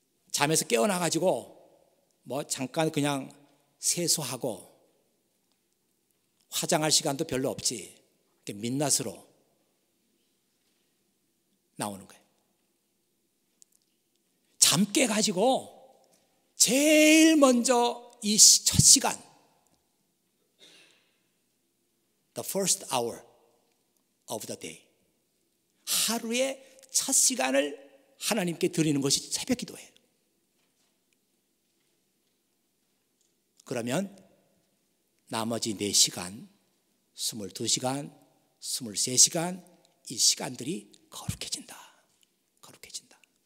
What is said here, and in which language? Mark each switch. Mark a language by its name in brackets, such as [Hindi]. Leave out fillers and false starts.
[Korean] 잠에서 깨어나가지고 잠깐 그냥 세수하고 화장할 시간도 별로 없지, 민낯으로 나오는 거예요. 잠 깨가지고 제일 먼저 이 첫 시간 [English] The first hour of the day. [Korean] 하루의 첫 시간을 하나님께 드리는 것이 새벽 기도예요. 그러면 나머지 4시간, 22시간, 23시간 이 시간들이 거룩해진다. 거룩해진다.